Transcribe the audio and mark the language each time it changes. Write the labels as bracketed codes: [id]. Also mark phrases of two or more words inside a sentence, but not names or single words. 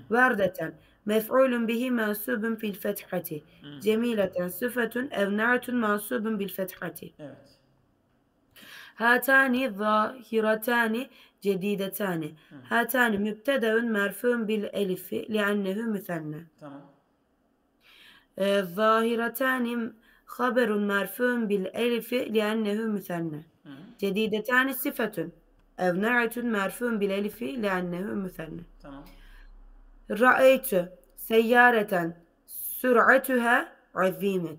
[ar] وردةً مفعول به منصوب في الفتحة. Hı. جميلةً صفة أو نعت منصوب بالفتحة. [tr] Evet. [ar] هاتان ظاهرتان جديدتان. Hı. هاتان مبتدأ مرفوع بالألف لأنه مثنى. [tr] Tamam. [ar] ظاهرتان خبر مرفوع بالألف لأنه مثنى Hı. جديدتان صفة أو نعت مرفوع بالألف لأنه مثنى [tr] Tamam. [ar] رأيت سيارة سرعتها عظيمة